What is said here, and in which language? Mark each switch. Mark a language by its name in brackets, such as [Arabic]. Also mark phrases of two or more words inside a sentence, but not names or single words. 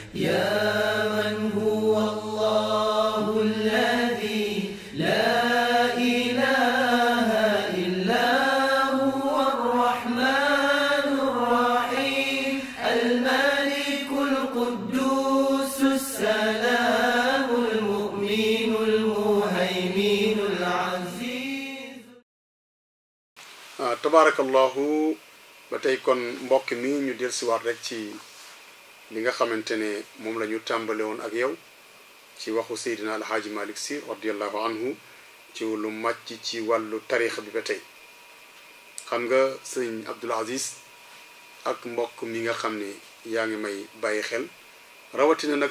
[Arabic] يا من هو الله الذي لا إله إلا هو الرحمن الرحيم الملك القدوس السلام المؤمن المهيمن العزيز. [Wolof] tabarakallahu ba tey kon mbokk mi ñu dellusiwaat rek ci li nga xamante ne moom la ñu tàmbale woon ak yow ci waxu Seydina Alhaaji Malick Sy [Arabic] رضي الله عنه [Wolof] ci lu màcc ci wàllu tarixa bi ba tey xam nga sëñ Abdul Aziz ak mbokk mi nga xam ne yaa ngi may bàyyi xel rawatina nag